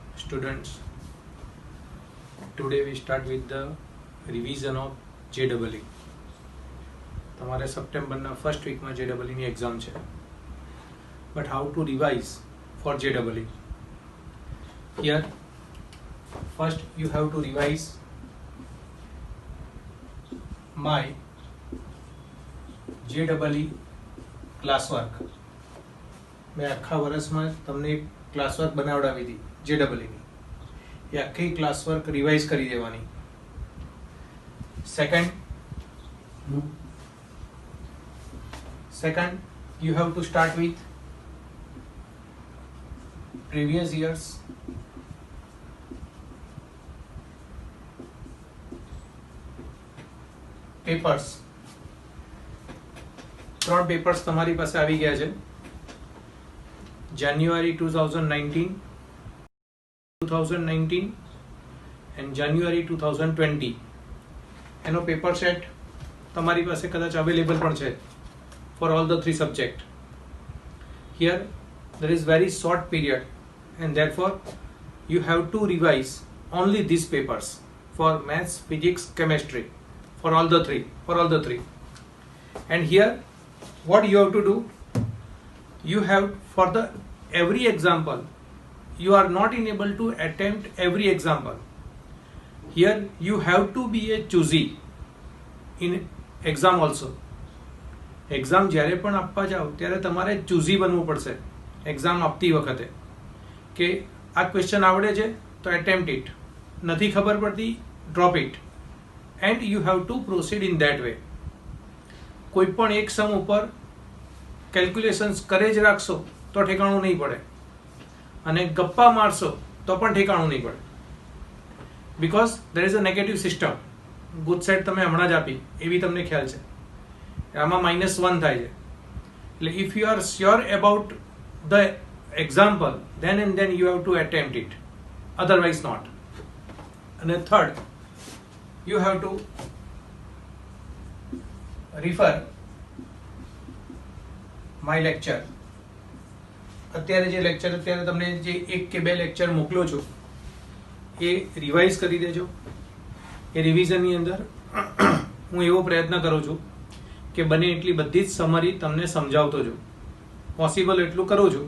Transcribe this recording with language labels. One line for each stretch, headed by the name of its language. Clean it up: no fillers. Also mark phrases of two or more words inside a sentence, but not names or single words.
English: students. Today we start with the revision of JEE.
Gujarati: તમારે સપ્ટેમ્બરના
English: first week
Gujarati: JEE એક્ઝામ છે.
English: But how to revise for JEE? Here, first you have to revise my JEE ક્લાસવર્ક.
Gujarati: મેં આખા વર્ષમાં તમને ક્લાસવર્ક બનાવડાવી હતી JEE ની. એ આખી ક્લાસવર્ક રિવાઇઝ કરી દેવાની.
English: Second, you have to start with previous years પેપર્સ.
Gujarati: 3 પેપર્સ તમારી પાસે આવી ગયા છે. જાન્યુઆરી 2019 એન્ડ જાન્યુઆરી 2020 એનો પેપર સેટ તમારી પાસે કદાચ અવેલેબલ પણ છે
English: for all the 3 subjects. Here there is very short period and therefore you have to revise only these papers for maths, physics, chemistry for all the three. And here what you have to do, you have for the every example you are not able to attempt every example. Here you have to be a choosy in exam also.
Gujarati: એક્ઝામ જ્યારે પણ આપવા જાઓ ત્યારે તમારે ચૂઝી બનવું પડશે એક્ઝામ આપતી વખતે કે આ ક્વેશ્ચન આવડે છે તો
English: attempt it,
Gujarati: નથી ખબર પડતી
English: drop it, and you have to proceed in that way.
Gujarati: કોઈ પણ એક સમ ઉપર કેલ્ક્યુલેશન્સ કરે જ રાખશો તો ઠેકાણું નહીં પડે, અને ગપ્પા મારશો તો પણ ઠેકાણું નહીં પડે.
English: because there is a negative system.
Gujarati: ગુડ સેટ તમે હમણાં જ આપી એવી તમને ખ્યાલ છે, આમાં -1 થાય છે.
English: એટલે if you are sure about the example then and then you have to attempt it, otherwise not.
Gujarati: અને થર્ડ,
English: you have to refer my lecture.
Gujarati: અત્યારે જે લેક્ચર અત્યારે તમને જે 1 કે 2 લેક્ચર મોકલો છો એ રિવાઇઝ કરી દેજો. એ રિવિઝનની અંદર હું એવો પ્રયત્ન કરું છું કે બને એટલી બધી જ સમરી તમને સમજાવતો છું, પોસિબલ એટલું કરું છું.